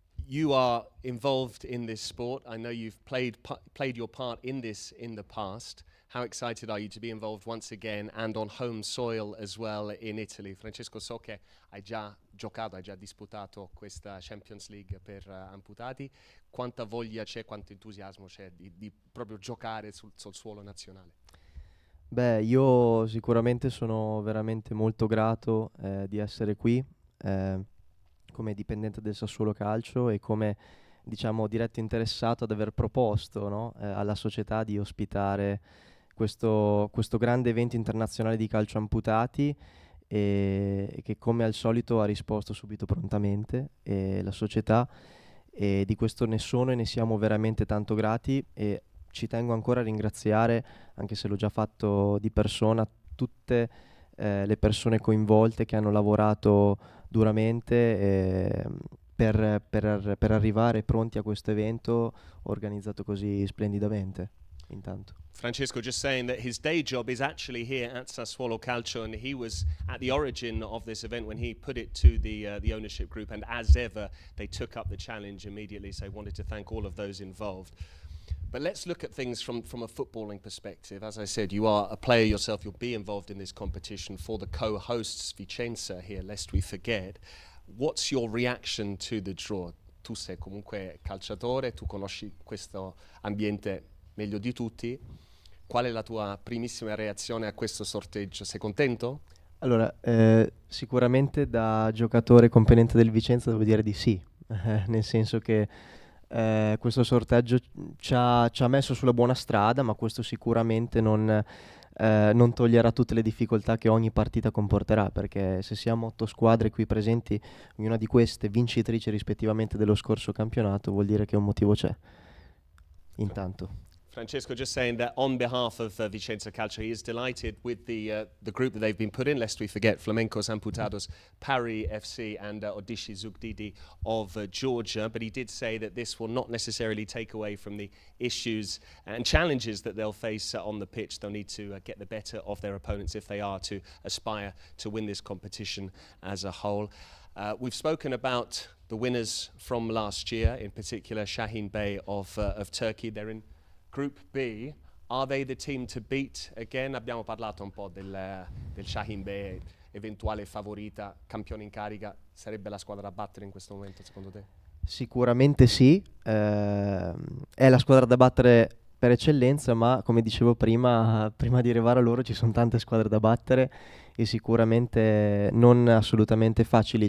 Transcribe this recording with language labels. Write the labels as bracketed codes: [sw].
[en] You are involved in this sport. I know you've played your part in this in the past. How excited are you to be involved once again and on home soil as well in Italy? [it] Francesco, so che hai già giocato, hai già disputato questa Champions League per amputati. Quanta voglia c'è, quanto entusiasmo c'è di proprio giocare sul suolo nazionale? Beh, io sicuramente sono veramente molto grato di essere qui come dipendente del Sassuolo Calcio e come, diciamo, diretto interessato ad aver proposto, no, alla società di ospitare questo grande evento internazionale di calcio amputati e che come al solito ha risposto subito prontamente la società, e di questo ne sono e ne siamo veramente tanto grati, e ci tengo ancora a ringraziare, anche se l'ho già fatto di persona, tutte le persone coinvolte che hanno lavorato duramente per arrivare pronti a questo evento organizzato così splendidamente. Intanto. [en] Francesco just saying that his day job is actually here at Sassuolo Calcio, and he was at the origin of this event when he put it to the ownership group, and as ever they took up the challenge immediately, so I wanted to thank all of those involved. But let's look at things from a footballing perspective. As I said, you are a player yourself, you'll be involved in this competition for the co-hosts Vicenza here, lest we forget. What's your reaction to the draw? [it] Tu sei comunque calciatore, tu conosci questo ambiente meglio di tutti. Qual è la tua primissima reazione a questo sorteggio? Sei contento? Allora, sicuramente da giocatore componente del Vicenza devo dire di sì, nel senso che questo sorteggio ci ha messo sulla buona strada, ma questo sicuramente non toglierà tutte le difficoltà che ogni partita comporterà, perché se siamo 8 squadre qui presenti, ognuna di queste vincitrici rispettivamente dello scorso campionato, vuol dire che un motivo c'è. Intanto. [en] Francesco just saying that on behalf of Vicenza Calcio, he is delighted with the group that they've been put in, lest we forget Flamencos Amputados, Pari FC and Odishi Zugdidi of Georgia. But he did say that this will not necessarily take away from the issues and challenges that they'll face on the pitch. They'll need to get the better of their opponents if they are to aspire to win this competition as a whole. We've spoken about the winners from last year, in particular Şahin Bey of Turkey. They're in Group B. Are they the team to beat again? [it] Abbiamo parlato un po' del Şahin Bey, eventuale favorita, campione in carica. Sarebbe la squadra da battere in questo momento, secondo te? Sicuramente sì, è la squadra da battere per eccellenza, ma come dicevo prima di arrivare a loro ci sono tante squadre da battere e sicuramente non assolutamente facili.